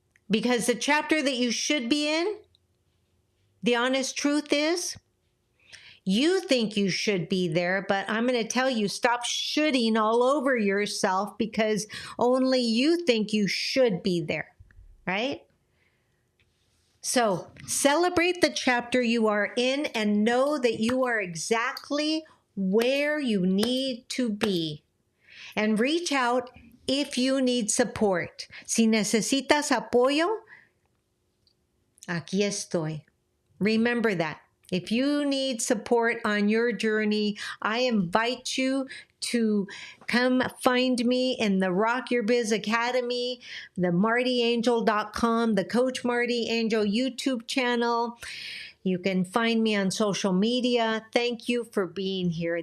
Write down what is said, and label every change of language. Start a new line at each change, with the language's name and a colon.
English: Because the chapter that you should be in, the honest truth is, you think you should be there, but I'm going to tell you, stop shoulding all over yourself because only you think you should be there, right? So celebrate the chapter you are in and know that you are exactly where you need to be. And reach out if you need support.
Spanish: Si necesitas apoyo, aquí estoy.
English: Remember that. If you need support on your journey, I invite you to come find me in the Rock Your Biz Academy, the MartiAngel.com, the Coach Marti Angel YouTube channel. You can find me on social media. Thank you for being here.